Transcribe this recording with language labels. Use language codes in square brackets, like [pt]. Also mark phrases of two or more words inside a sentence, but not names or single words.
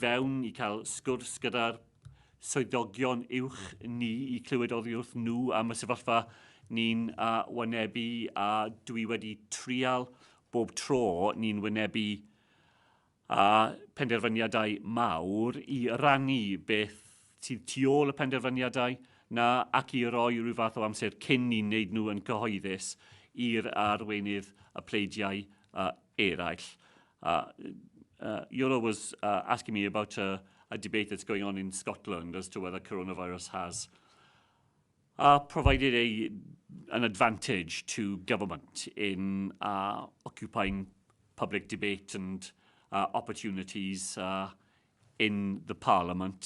[cy] fewn, i cael sgwrs gyda'r swyddogion uwch ni, i clywed oddi wrth nhw am y sefyllfa ni'n wynebu, a dwi wedi trial bob tro ni'n wynebu penderfyniadau mawr i rannu beth sydd tu ôl y penderfyniadau na ac i roi rhyw fath o amser cyn ni'n neud nhw yn cyhoeddus i'r arweinydd y pleidiau eraill. [en] Euro was asking me about a debate that's going on in Scotland as to whether coronavirus has provided an advantage to government in occupying public debate and opportunities in the Parliament.